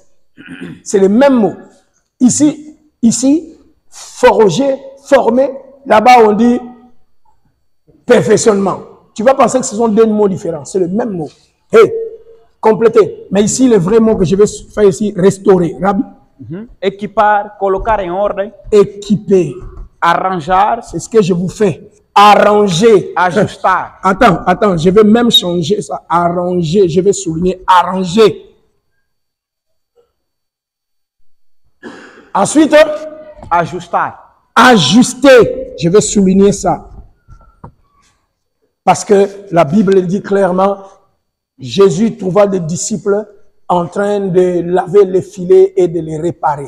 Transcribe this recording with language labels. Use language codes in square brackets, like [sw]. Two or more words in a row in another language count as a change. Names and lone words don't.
[fr] C'est le même mot. Ici, forger, former. Là-bas, on dit perfectionnement. Tu vas penser que ce sont deux mots différents. C'est le même mot. Hey, compléter. Mais ici, le vrai mot que je vais faire ici, restaurer. Rabbi. [pt] Equipar, colocar em ordem. [fr] Équiper. [pt] Arranjar. [fr] C'est ce que je vous fais. Arranger. [pt] Ajustar. [fr] Attends, je vais même changer ça. Arranger, je vais souligner arranger. Ensuite, [pt] ajustar. [fr] Ajuster, je vais souligner ça. Parce que la Bible dit clairement, Jésus trouva des disciples en train de laver les filets et de les réparer.